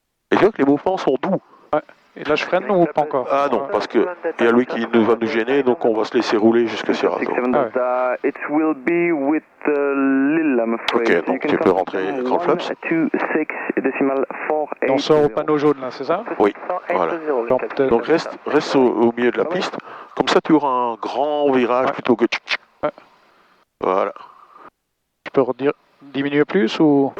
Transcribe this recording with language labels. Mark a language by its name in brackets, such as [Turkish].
[French] Et tu vois que les mouvements sont doux. Et là, je freine ou pas encore? Ah non, parce que il y a lui qui va nous gêner, donc on va se laisser rouler jusqu'à Sierra. [English] 67 Delta, it will be with Lille, I'm afraid. [French] Ok, donc tu peux rentrer écran de flaps. 126,48. On sort au panneau jaune, là, c'est ça? Oui, voilà. Donc reste au milieu de la piste, comme ça tu auras un grand virage plutôt que tchic tchic. Voilà. Tu peux diminuer plus ou...